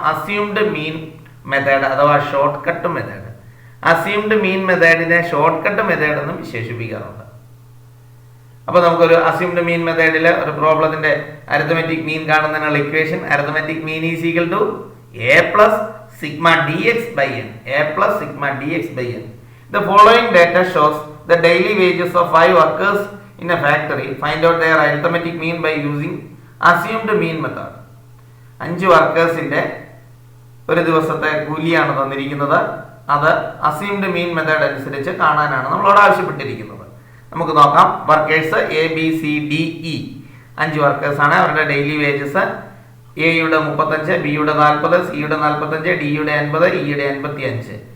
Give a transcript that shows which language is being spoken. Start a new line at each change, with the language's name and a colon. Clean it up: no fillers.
Malayalam: Assumed മീൻ method അഥവാ short cut method. Assumed മീൻ മെത്തേഡിനെ short cut method എന്നും വിശേഷിപ്പിക്കാറുണ്ട്. അപ്പൊ നമുക്കൊരു അസ്യൂംഡ് മീൻ മെത്തേഡിൽ ഒരു പ്രോബ്ലത്തിന്റെ
English: Arithmetic mean കാണുന്നതിനുള്ള equation arithmetic mean is equal to a plus sigma dx by n. a plus sigma dx by n. The following data shows the daily wages of 5 workers in a factory. Find out their arithmetic mean by using assumed mean method.
Malayalam: 5 വർക്കേഴ്സിന്റെ ഒരു ദിവസത്തെ കൂലിയാണ് തന്നിരിക്കുന്നത്. അത് assumed മീൻ method അനുസരിച്ച് കാണാനാണ് നമ്മളോട് ആവശ്യപ്പെട്ടിരിക്കുന്നത്. നമുക്ക് നോക്കാം. Workers A B C D E 5 workers ആണ്. അവരുടെ ഡെയിലി വേജസ് എയുടെ 35, ബിയുടെ 40, സിയുടെ 45, ഡിയുടെ 50, ഇയുടെ 85.